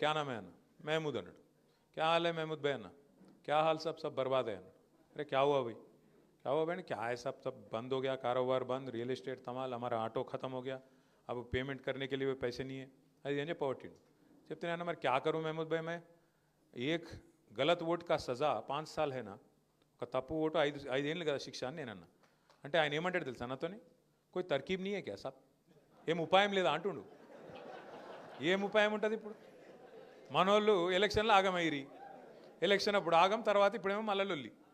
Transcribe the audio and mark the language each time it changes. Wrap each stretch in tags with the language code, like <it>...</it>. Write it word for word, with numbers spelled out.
<hi>క్యానామే అన్న, మహమూద్ అన్నాడు. క్యా హాలే మహమూద్ భాయ్ అన్న, క్యా హాల్ సాబ్ సబ్ బర్బాదే అన్నాడు. అరే క్యా హువా భాయ్? क्या हुआ बहन? क्या है साहब, सब बंद हो गया, कारोबार बंद, रियल इस्टेट तमाल, हमारा ऑटो ख़त्म हो गया, अब पेमेंट करने के लिए पैसे नहीं है, अरे ये पॉवर्टी चलते ना मैं क्या करूं महमूद भाई? मैं एक गलत वोट का सज़ा पाँच साल है ना,</hi> <te>ఒక తప్పు ఓటు ఐదు ఐదేళ్ళు కదా శిక్ష అని నేను అన్నా. అంటే ఆయన ఏమంటాడు తెలుసా నాతోని?</te> <hi>కోయి తర్కీబ్ నీ క్యా సాబ్,</hi> <te>ఏం ఉపాయం లేదా అంటుండు. ఏం ఉపాయం ఉంటుంది ఇప్పుడు? మనోళ్ళు ఎలక్షన్లో ఆగమయ్యి, ఎలక్షన్ అప్పుడు ఆగం, తర్వాత ఇప్పుడేమో మళ్ళీ.</te>